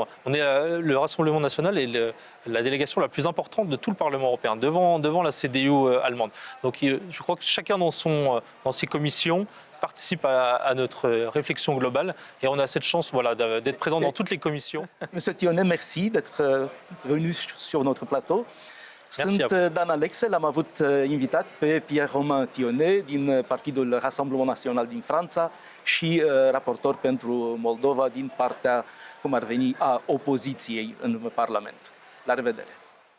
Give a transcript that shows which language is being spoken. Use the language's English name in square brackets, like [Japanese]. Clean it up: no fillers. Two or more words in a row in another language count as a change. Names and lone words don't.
[French] On est le Rassemblement national et la délégation la plus importante de tout le Parlement européen, devant la CDU allemande. Donc je crois que chacun dans ses commissions participe à notre réflexion globale et on a cette chance d'être présent dans toutes les commissions. Monsieur Thionnet, merci d'être venu sur notre plateau. [Romanian] Sunt Dan Alexe, l-am avut invitat pe Pierre-Romain Thionnet din Partidul Rassemblement Național din Franța și raportor pentru Moldova din partea, cum ar veni, a opoziției în Parlament. La revedere!